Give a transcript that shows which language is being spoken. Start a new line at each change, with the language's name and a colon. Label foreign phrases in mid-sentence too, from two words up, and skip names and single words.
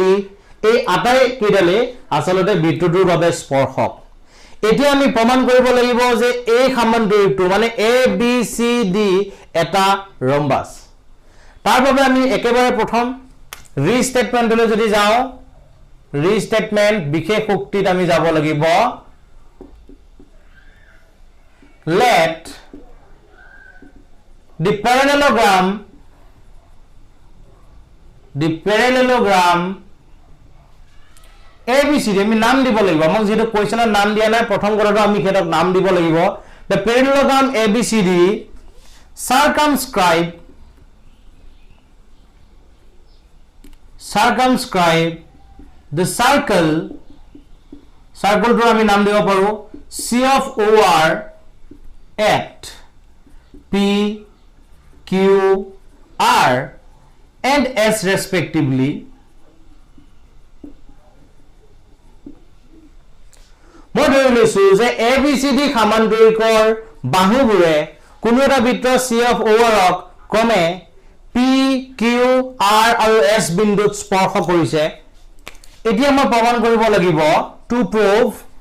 Assamese: এই আটাই কেইডালে আসলতে বৃত্তটোৰ বাবে স্পৰ্শক এতিয়া আমি প্ৰমাণ কৰিব লাগিব যে এই সমান্তৰিকটো মানে ABCD এটা ৰম্বাস তাৰ বাবে আমি একেবাৰে প্ৰথম ৰিস্টেটমেন্টলৈ যদি যাও ৰিস্টেটমেন্ট বিশেষ শক্তিত আমি যাব লাগিব
English: let the
Assamese: parallelogram ABCD আমি নাম দিব লাগিব আমাক যেটো কোৱেশ্চনৰ নাম দিয়া নাই প্ৰথম কথাটো আমি হেতক নাম দিব লাগিব
English: the parallelogram ABCD circumscribe the circle to
Assamese: আমি নাম দিব পাৰো
English: C of OR at P Q R and S respectively
Assamese: মই ধৰি লৈছো যে ABCD সমান্তৰিকৰ বাহুবোৰে কোনো এটা বৃত্ত
English: C of OR
Assamese: ক ক্ৰমে P Q R আৰু S বিন্দুত স্পৰ্শ কৰিছে এতিয়া মই প্ৰমাণ কৰিব লাগিব
English: to prove